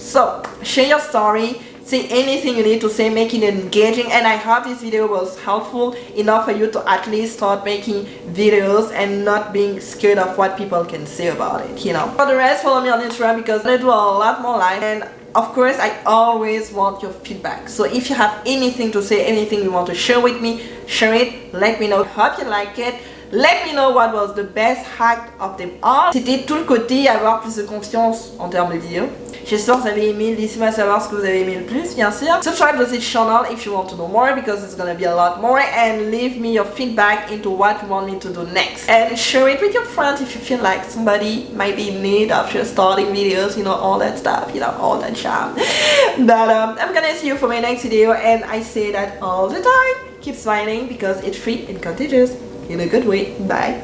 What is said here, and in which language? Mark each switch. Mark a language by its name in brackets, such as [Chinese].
[English] So share your story, say anything you need to say, make it engaging, and I hope this video was helpful enough for you to at least start making videos and not being scared of what people can say about it, you know. For the rest, follow me on Instagram because I do a lot more live, and of course I always want your feedback. So if you have anything to say, anything you want to share with me, share it, let me know. Hope you like it. Let me know what was the best hack of them all. [French] C'était tout le côté avoir plus de confiance en termes de vidéos. J'espère que vous avez aimé. Laissez-moi savoir ce que vous avez aimé le plus, bien sûr. [English] Subscribe to this channel if you want to know more, because it's gonna be a lot more, and leave me your feedback into what you want me to do next. And share it with your friends if you feel like somebody might be in need of just starting videos, you know, all that stuff, you know, all that jam. But I'm gonna see you for my next video, and I say that all the time. Keep smiling because it's free and contagious. In a good way. Bye.